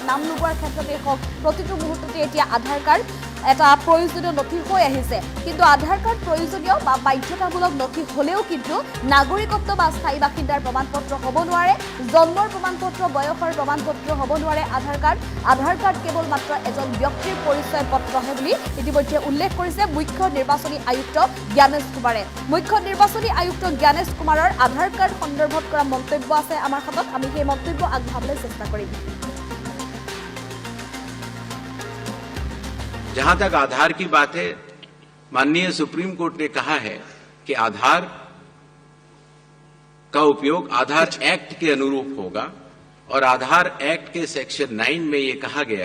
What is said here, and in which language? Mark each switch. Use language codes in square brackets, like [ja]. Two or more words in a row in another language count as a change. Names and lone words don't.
[as] নাম লগোৱাৰ ক্ষেত্ৰতেই হওক প্ৰতিটো মুহূৰ্ততে এতিয়া আধাৰ কাৰ্ড এটা প্ৰয়োজনীয় নথি হৈ আহিছে কিন্তু আধাৰ কাৰ্ড প্ৰয়োজনীয় বা বাধ্যতামূলক নথি হ'লেও কিন্তু নাগৰিকত্ব বা স্থায়ী বাসিন্দাৰ প্ৰমাণপত্ৰ হ'ব নোৱাৰে জন্মৰ প্ৰমাণপত্ৰ বয়সৰ প্ৰমাণপত্ৰ হ'ব নোৱাৰে আধাৰ কাৰ্ড কেৱল মাত্ৰ এজন ব্যক্তিৰ পৰিচয় পত্ৰহে বুলি ইতিমধ্যে উল্লেখ কৰিছে মুখ্য নিৰ্বাচনী আয়ুক্ত জ্ঞানেশ কুমাৰে মুখ্য নিৰ্বাচনী আয়ুক্ত জ্ঞানেশ কুমাৰৰ আধাৰ কাৰ্ড সন্দৰ্ভত কৰা মন্তব্য আছে আমাৰ হাতত আমি সেই মন্তব্য আগবঢ়াবলৈ চেষ্টা কৰিম [hi] जहां तक आधार की बात है माननीय सुप्रीम कोर्ट ने कहा है कि आधार का उपयोग आधार एक्ट के अनुरूप होगा और आधार एक्ट के सेक्शन 9 में यह कहा गया